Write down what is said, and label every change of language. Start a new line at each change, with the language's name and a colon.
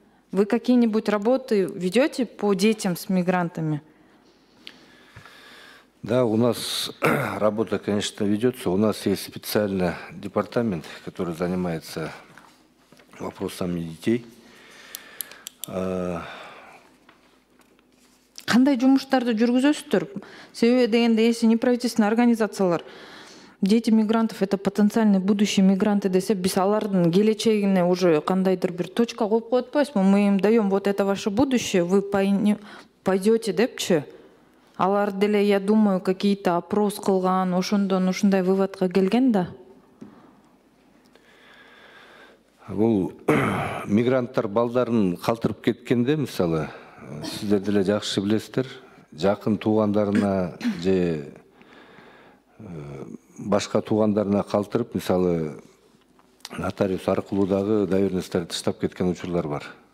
Russian: Вы какие-нибудь работы ведете по детям с мигрантами? Да, у нас работа, конечно, ведется. У нас есть специальный департамент, который занимается вопросами детей.
Kyrgyz: Кандай жумуштарды жүргүзөсүздөр? Себеби дегенде,
Russian: если неправительственный
Kyrgyz: организациялар
Russian: дети мигрантов это потенциальные будущие мигранты
Kyrgyz: десе, биз алардын келечегине уже кандайдыр бир точка коюп коет атпайбызбы?
Russian: Мы им даем вот это ваше будущее, вы пойдете депчи.
Kyrgyz: Алар деле,
Russian: я думаю, какие-то
Kyrgyz: опрос кылган, ошондон ушундай выводка келген да. Бул мигранттар балдарын калтырып кеткенде, мисалы, сиздер деле жакшы билесиздер, жакын туугандарына же башка туугандарына калтырып, мисалы, нотариус аркылуу дагы доверенностьтарды тыштап кеткен учурлар бар.